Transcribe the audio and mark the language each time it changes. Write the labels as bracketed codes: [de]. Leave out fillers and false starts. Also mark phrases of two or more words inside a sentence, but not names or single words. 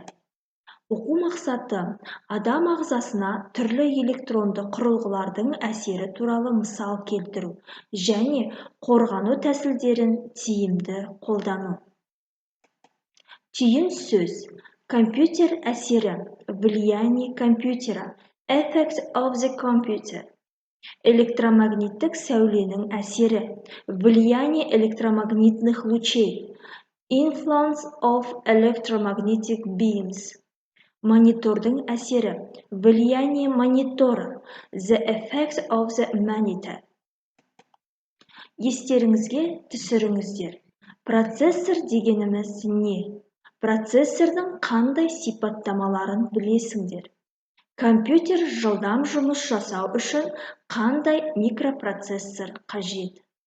[kk] Оқу мақсаты адам ағзасына түрлі электронды құрылғылардың әсері туралы мысал келтіру және қорғану тәсілдерін тиімді қолдану. Түйін сөз: компьютер әсері, [ru] влияние компьютера, [en] effect of the computer. [kk] Электромагниттік сәуленің әсері, [ru] влияние электромагнитных лучей, [en] influence of electromagnetic beams. [kk] Монитордың әсері, [ru] влияние монитора, [en] the effect of the monitor. [kk] Естеріңізге түсіріңіздер. Процессор дегеніміз не? Процессордың қандай сипаттамаларын білесіңдер? Компьютер жылдам жұмыс жасау үшін қандай микропроцессор қажет?